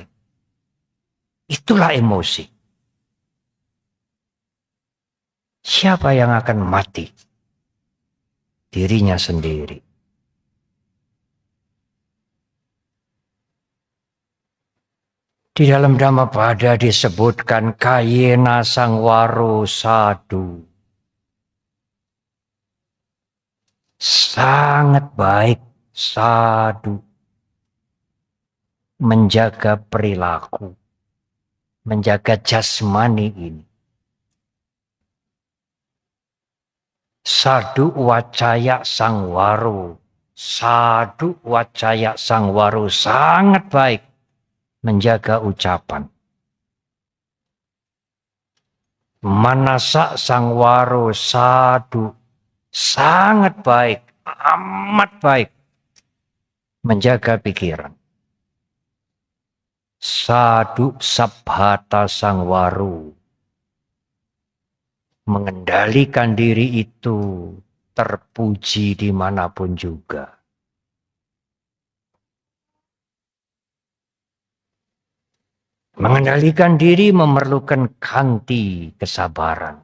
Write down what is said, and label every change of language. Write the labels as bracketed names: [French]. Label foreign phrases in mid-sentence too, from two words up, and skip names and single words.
[Indonesian] Itulah emosi. Siapa yang akan mati? Dirinya sendiri. Di dalam Dhammapada disebutkan [Pali] kayena sangwaro sadu. [Indonesian] Sangat baik sadu. Menjaga perilaku. Menjaga jasmani ini. [Pali] Sadu wacaya sangwaro. Sadu wacaya sangwaro [Indonesian] sangat baik. Menjaga ucapan. [Pali] Manasa sangwaro sadu. [Indonesian] Sangat baik. Amat baik. Menjaga pikiran. [Pali] Sadu sabhata sangwaro. [Indonesian] Mengendalikan diri itu terpuji dimanapun juga. Mengendalikan diri memerlukan kanti kesabaran.